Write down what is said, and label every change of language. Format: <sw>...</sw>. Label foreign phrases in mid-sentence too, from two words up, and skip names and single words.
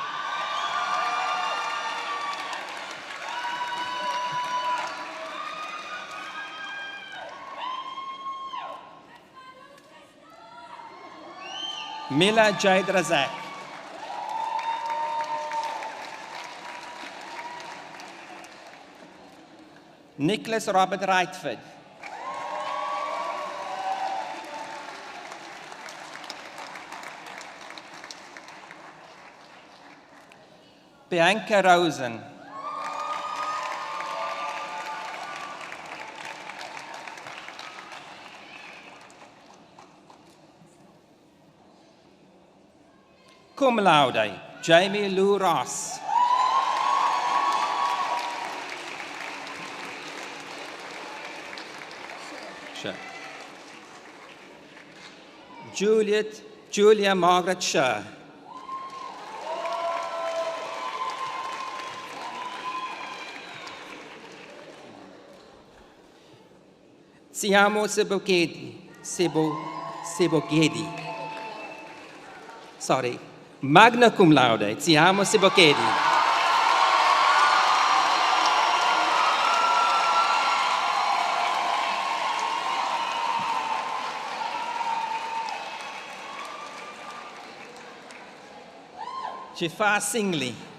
<en>Mila Jade Razak. Nicholas Robert Rightford. Bianca Rosen.</en> <la>Cum laude,</la> <en>Jamie Lou Ross. Sure. Julia Margaret Sher. Siamo Sebogedi. Sorry,</en> <la>magna cum laude, Siamo Sebogedi.</la> <en>Shifa Singli.</en>